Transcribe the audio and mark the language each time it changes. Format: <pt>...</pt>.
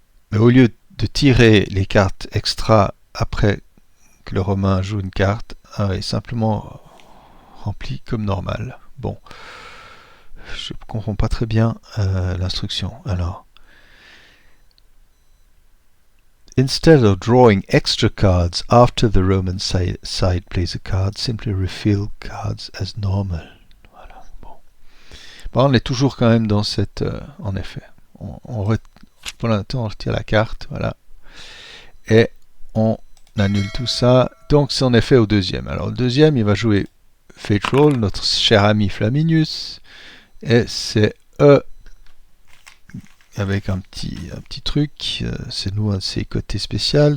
<fr>Mais au lieu de tirer les cartes extra après que le Romain joue une carte, est simplement rempli comme normal. Bon, je ne comprends pas très bien l'instruction.</fr> <en>Alors, instead of drawing extra cards after the Roman side plays a card, simply refill cards as normal.</en> <fr>Voilà. Bon, on est toujours quand même dans cette... en effet, pour l'instant on retire la carte, voilà, et on annule tout ça. Donc c'est en effet au deuxième. Alors le deuxième, il va jouer Fate Roll, notre cher ami Flaminius, et c'est E avec un petit truc, c'est nous un de ses côtés spéciaux.</fr>